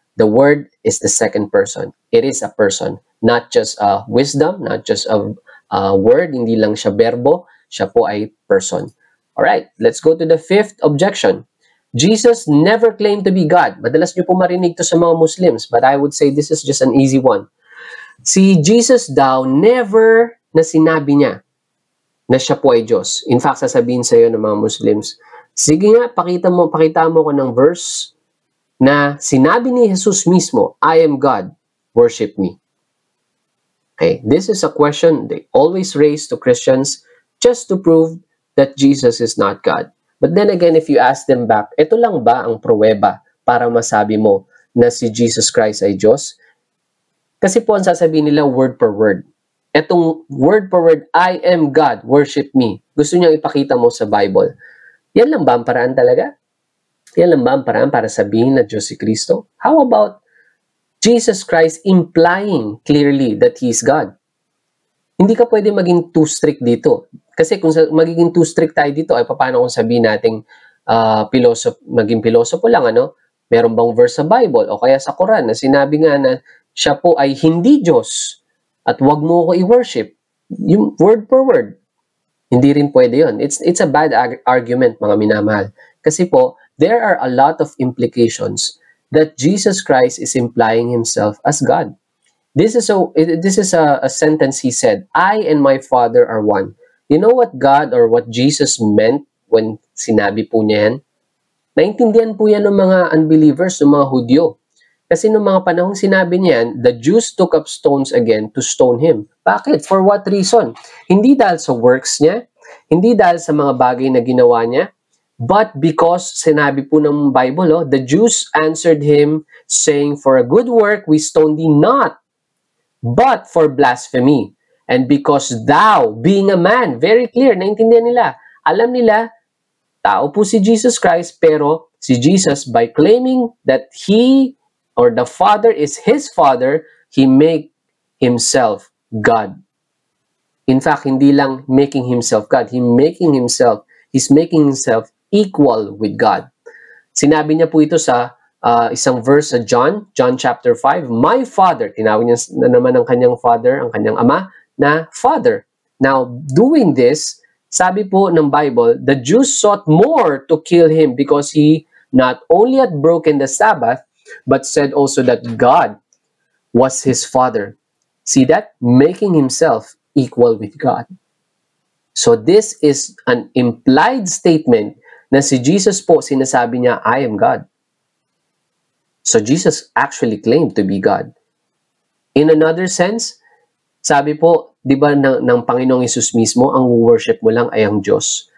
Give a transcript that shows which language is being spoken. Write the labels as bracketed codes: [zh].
[en] The Word is the second person. It is a person. Not just a wisdom, not just a word, [tl] hindi lang siya berbo, siya po ay [en] person. Alright, let's go to the fifth objection. Jesus never claimed to be God. [tl] Madalas nyo po marinig to sa mga Muslims, [en] but I would say this is just an easy one. [tl] Si Jesus daw, never na sinabi niya na siya po ay Diyos. In fact, sasabihin sa iyo ng mga Muslims, sige nga, pakita mo ko ng verse na sinabi ni Jesus mismo, [en] I am God, worship me. Okay, this is a question they always raise to Christians just to prove that Jesus is not God. But then again, if you ask them back, [tl] ito lang ba ang pruweba para masabi mo na si Jesus Christ ay Diyos? Kasi po ang sasabihin nila word per word. [en] Etong word per word, I am God, worship me. [tl] Gusto niyang ipakita mo sa Bible. Yan lang ba ang paraan talaga? Yan lang ba ang paraan para sabihin na Diyos si Kristo? [en] How about Jesus Christ implying clearly that He is God? [tl] Hindi ka pwede maging too strict dito. Kasi kung magiging too strict tayo dito, ay paano kung sabihin nating maging pilosopo lang, ano? Meron bang verse sa Bible o kaya sa Quran na sinabi nga na siya po ay hindi Diyos at wag mo ko i-worship? Yung word per word. Hindi rin pwede yun. [en] It's a bad argument, [tl] mga minamahal. Kasi po, [en] there are a lot of implications that Jesus Christ is implying Himself as God. This is a sentence He said, I and my Father are one. You know what God or what Jesus meant when [tl] sinabi po niya yan? Naintindihan po yan ng mga unbelievers, ng mga Hudyo. [en] Kasi noong mga panahong sinabi niya yan, the Jews took up stones again to stone Him. [tl] Bakit? [en] For what reason? [tl] Hindi dahil sa works niya, hindi dahil sa mga bagay na ginawa niya, [en] but because [tl] sinabi po ng Bible, [en] the Jews answered Him saying, for a good work we stone thee not, but for blasphemy. And because thou, being a man, very clear, [tl] naintindihan nila. Alam nila, tao po si Jesus Christ, pero si [en] Jesus, by claiming that He or the Father is His Father, He make Himself God. In fact, [tl] hindi lang [en] making Himself God, He's making Himself equal with God. [tl] Sinabi niya po ito sa isang verse sa John chapter 5, [en] my Father, [tl] tinawag niya na naman ang kanyang Father, ang kanyang Ama, na Father. [en] Now, doing this, [tl] sabi po ng Bible, [en] the Jews sought more to kill Him because He not only had broken the Sabbath, but said also that God was His Father. See that? Making Himself equal with God. So this is an implied statement [tl] na si Jesus po, sinasabi niya, [en] I am God. So Jesus actually claimed to be God. [tl] In another sense, sabi po, di ba ng Panginoong Hesus mismo, ang worship mo lang ay ang Diyos.